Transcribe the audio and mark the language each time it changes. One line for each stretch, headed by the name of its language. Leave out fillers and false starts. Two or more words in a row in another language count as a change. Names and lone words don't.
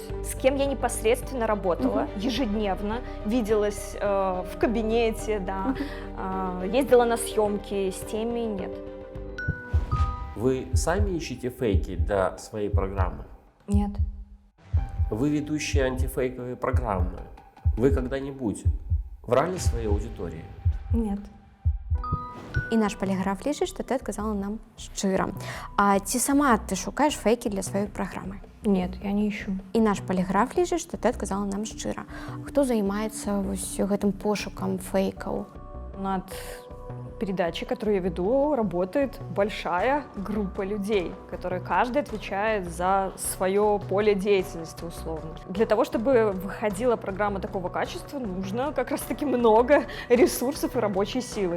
Russian: С кем я непосредственно работала, ежедневно, виделась в кабинете, да, ездила на съемки, с теми нет. Вы сами ищете фейки для своей программы? Нет. Вы ведущие антифейковой программы. Вы когда-нибудь врали своей аудитории? Нет.
Belarusian: І наш паліграф лічыць, што ты адказала нам шчыра. А ці сама ты шукаеш фейкі для сваёй праграмы?
Russian: Нет, я не ищу.
Belarusian: І наш паліграф лічыць, што ты адказала нам шчыра. Хто займаецца вось гэтым пошукам фейкаў?
Russian: Над передачей, которую я веду, работает большая группа людей, которые каждый отвечает за свое поле деятельности условно. Для того, чтобы выходила программа такого качества, нужно как раз-таки много ресурсов и рабочей силы.